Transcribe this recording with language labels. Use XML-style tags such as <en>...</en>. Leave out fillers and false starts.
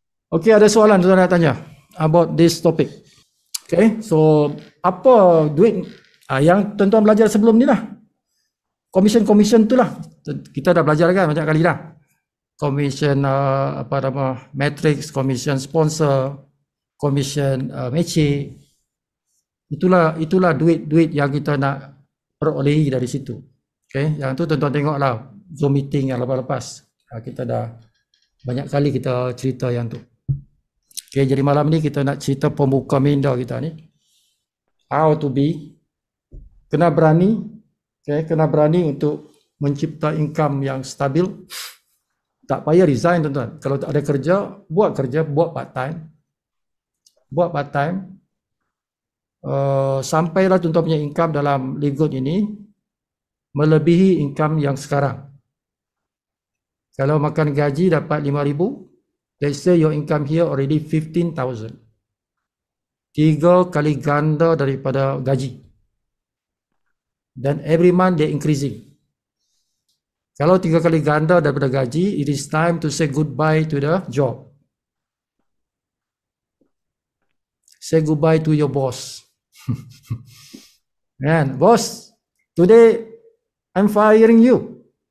<ms>Okey, ada soalan tuan-tuan nak tanya</ms> <en>about this topic.</en> <ms>Okay, so apa duit yang tuan-tuan belajar sebelum ni lah. Commission tu lah. Kita dah belajar kan banyak kali dah. Commission matrix, commission sponsor, commission matching. Itulah duit yang kita nak perolehi dari situ. Okay, yang tu tuan-tuan tengoklah Zoom meeting yang lepas-lepas. Kita dah banyak kali kita cerita yang tu. Okay, jadi malam ni kita nak cerita pembuka minda kita ni.</ms> <en>How to be.</en> <ms>Kena berani. Okay, kena berani untuk mencipta income yang stabil. Tak payah resign tuan-tuan. Kalau tak ada kerja, buat part time. Buat part time. Sampailah tuan-tuan punya income dalam Livegood ini melebihi income yang sekarang. Kalau makan gaji dapat</ms> <en>5,000, let's say your income here already 15,000.</en> <ms>3 kali ganda daripada gaji.</ms> <en>Dan every month they increasing.</en> <ms>Kalau 3 kali ganda daripada gaji,</ms> <en>it is time to say goodbye to the job. Say goodbye to your boss. And boss, today I'm firing you.</en>